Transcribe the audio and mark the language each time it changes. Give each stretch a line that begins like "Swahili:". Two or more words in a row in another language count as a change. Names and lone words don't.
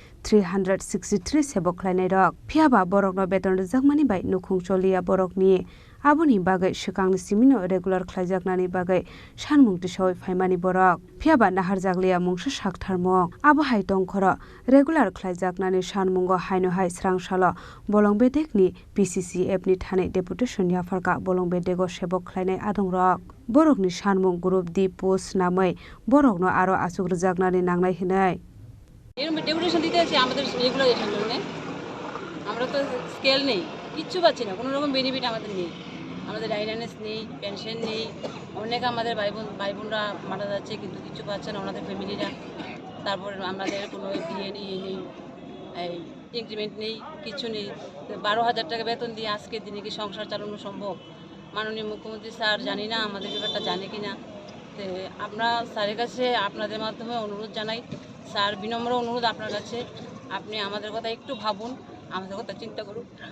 Kok Borok: 363 सेबक खलायनाय रक फियाबा बरकनो बेतन रुजागमानि बाय नुखुं चलिया बरकनि आबोनि बागै सिगांनि सिमिनो रेगुलार खलायजागनानि बागै सानमुंति सवै फाइमानि बरक फियाबा नाहार जागलिया मुंसा साकथारमं आबो हाय दंखर रेगुलार खलायजागनानि सानमुंगो हायनो हाय स्रांसाल बलंबेदेकनि पिसिसिएफ नि थाने डेपुटेशन याफारका बलंबेदेगो सेबक खलायनाय आदं रक बरकनि सानमुं ग्रुप दि पोस्ट नामै बरकनो आरो आसुक रुजागनानि नांनाय हिनै
Bangla: এরকম ডেপুটেশন দিতে আছে আমাদের রেগুলারেশন জন্য আমরা তো স্কেল নেই কিচ্ছু পাচ্ছি না কোনো রকম বেনিফিট আমাদের নেই আমাদের ডাইনানেস নেই পেনশন নেই অনেক আমাদের ভাই বোনরা মারা যাচ্ছে কিন্তু কিছু পাচ্ছে না ওনাদের ফ্যামিলিরা তারপর আমাদের কোনো বিয়ে নেই এই ইনক্রিমেন্ট নেই কিছু নেই 12,000 টাকা বেতন দিয়ে আজকের দিনে কি সংসার চালানো সম্ভব মাননীয় মুখ্যমন্ত্রী স্যার জানি না আমাদের ব্যাপারটা জানে কি না তো আমরা স্যারের কাছে আপনাদের মাধ্যমে অনুরোধ জানাই স্যার বিনম্র অনুরোধ আপনার কাছে আপনি আমাদের কথা একটু ভাবুন আমাদের কথা চিন্তা করুন